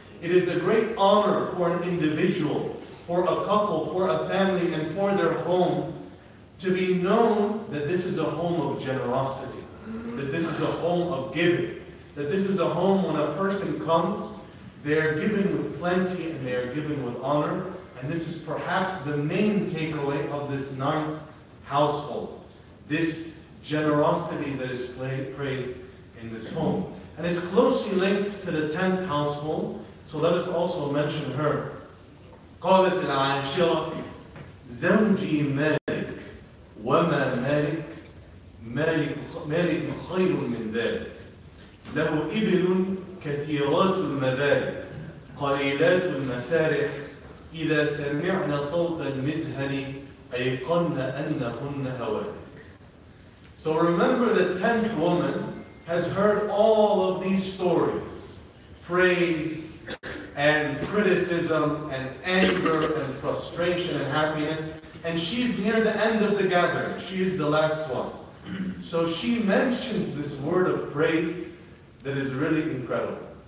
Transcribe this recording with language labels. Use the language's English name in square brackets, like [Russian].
[English] It is a great honor for an individual, for a couple, for a family, and for their home to be known that this is a home of generosity, that this is a home of giving, that this is a home when a person comes, they are given with plenty and they are given with honor. And this is perhaps the main takeaway of this 9th household, this generosity that is praised in this home. And it's closely linked to the 10th household, so let us also mention her. [Arabic] قالت العاشرة زوجي مالك وما مالك خير من ذلك له إبل كثيرات المبارك قليلات المسارح إذا سمعن صوت المزهر أيقن أنهن هوالك. [English] So remember, the 10th woman has heard all of these stories, praise and criticism and anger and frustration and happiness, and she's near the end of the gathering. She is the last one. So she mentions this word of praise that is really incredible.